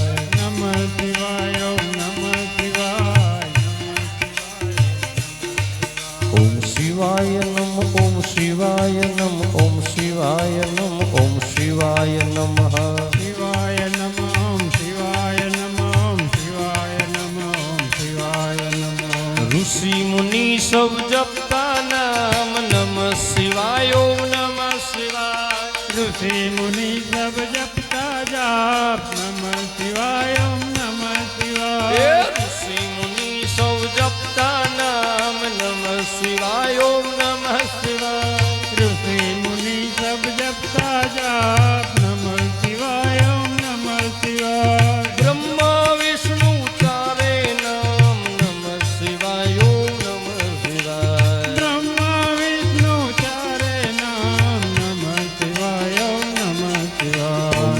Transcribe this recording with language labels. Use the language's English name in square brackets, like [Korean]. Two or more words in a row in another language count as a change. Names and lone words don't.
[Sanskrit] नमः शिवाय ओम नमः शिवाय ओम शिवाय नमः ओम शिवाय नमः ओम शिवाय नमः ओम शिवाय नमः शिवाय नमः ओम शिवाय नमः ओम शिवाय नमः ओम शिवाय नमः। [Hindi] ऋषि मुनि सब जपता नाम [Sanskrit] नमः शिवाय ओम नमः शिवाय। [Hindi] ऋषि मुनि सब जपता जाप [Sanskrit] नमः शिवाय ओम नमः शिवाय। [Hindi] ऋषि मुनि सब जपता नाम [Sanskrit] नमः शिवाय ओम नमः शिवाय। [Hindi] ऋषि मुनि सब जपता जाप [Sanskrit] नमः शिवाय ओम नमः शिवाय। [Hindi] ब्रह्मा विष्णु चारे नाम [Sanskrit] नमः शिवाय ओम नमः शिवाय। [Hindi] ब्रह्मा विष्णु चारे नाम [Sanskrit] नमः शिवाय ओम नमः शिवाय।